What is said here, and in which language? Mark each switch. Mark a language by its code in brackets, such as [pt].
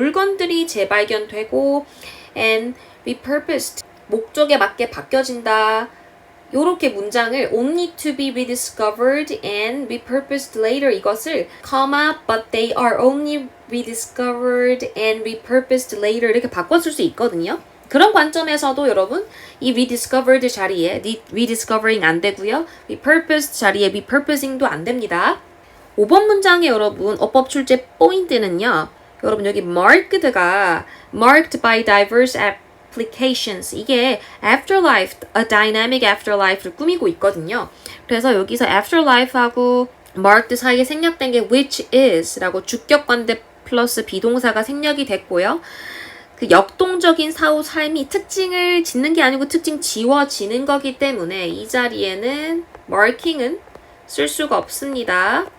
[ko] 물건들이 재발견되고 [en] and repurposed [ko] 목적에 맞게 바뀌어진다. 요렇게 문장을 [en] only to be rediscovered and repurposed later [ko] 이것을 [en] but they are only rediscovered and repurposed later [ko] 이렇게 바꿔줄 수 있거든요. 그런 관점에서도 여러분 이 rediscovered 자리에 rediscovering 안 되고요. repurposed 자리에 repurposing도 안 됩니다. 5번 문장에 여러분 어법 출제 포인트는요. 여러분 여기 [en] marked가 marked by diverse applications [ko] 이게 [en] afterlife, a dynamic afterlife를 [ko] 꾸미고 있거든요. 그래서 여기서 afterlife하고 marked 사이에 생략된 게 [en] which is [ko] 라고 주격관대 플러스 비동사가 생략이 됐고요. 그 역동적인 사후 삶이 특징을 짓는 게 아니고 특징 지워지는 거기 때문에 이 자리에는 marking은 쓸 수가 없습니다.